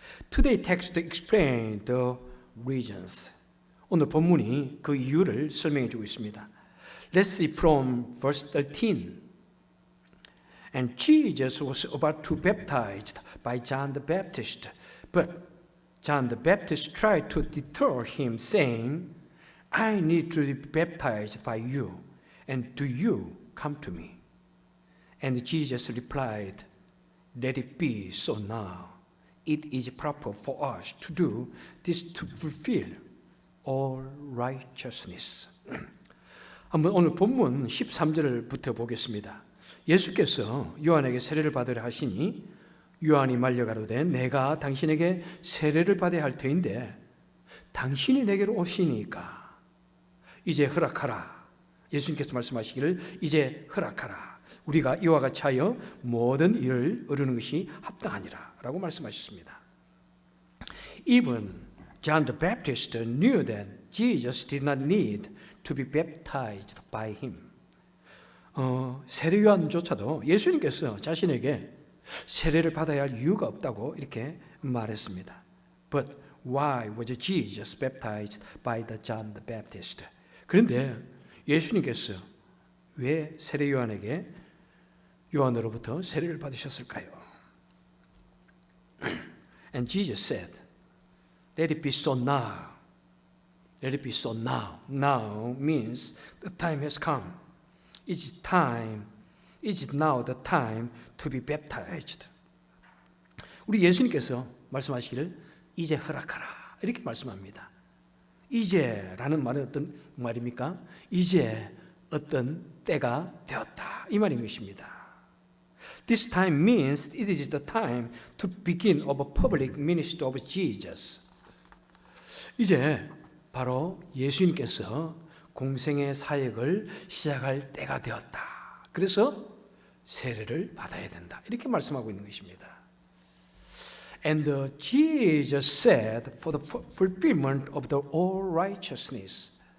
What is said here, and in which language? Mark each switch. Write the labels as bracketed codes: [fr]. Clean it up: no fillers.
[en] Today text explain the reasons. [ko] 오늘 본문이 그 이유를 설명해 주고 있습니다. [en] Let's see from verse 13. And Jesus was about to be baptized by John the Baptist, but John the Baptist tried to deter him, saying, I need to be baptized by you, and do you come to me? And Jesus replied, Let it be so now. It is proper for us to do this to fulfill all righteousness. [ko] 한번 오늘 본문 13절부터 보겠습니다. 예수께서 요한에게 세례를 받으라 하시니 요한이 말려 가로되 내가 당신에게 세례를 받아야 할 터인데 당신이 내게로 오시니까 이제 허락하라. 예수님께서 말씀하시기를 이제 허락하라. 우리가 이와 같이 하여 모든 일을 이루는 것이 합당하니라 라고 말씀하셨습니다. [en] Even John the Baptist knew that Jesus did not need to be baptized by him. [ko] 세례 요한조차도 예수님께서 자신에게 세례를 받아야 할 이유가 없다고 이렇게 말했습니다. [en] But why was Jesus baptized by the John the Baptist? [ko] 그런데 예수님께서 왜 세례 요한에게 요한으로부터 세례를 받으셨을까요? [en] And Jesus said, Let it be so now. Let it be so now. Now means the time has come. Is it now the time to be baptized? [ko] 우리 예수님께서 말씀하시기를 이제 허락하라 이렇게 말씀합니다. 이제라는 말은 어떤 말입니까? 이제 어떤 때가 되었다 이 말인 것입니다. [en] This time means it is the time to begin of a public ministry of Jesus. [ko] 이제 바로 예수님께서 공생의 사역을 시작할 때가 되었다. 그래서 세례를 받아야 된다. 이렇게 말씀하고 있는 것입니다. [en] And Jesus said for the fulfillment of the all righteousness.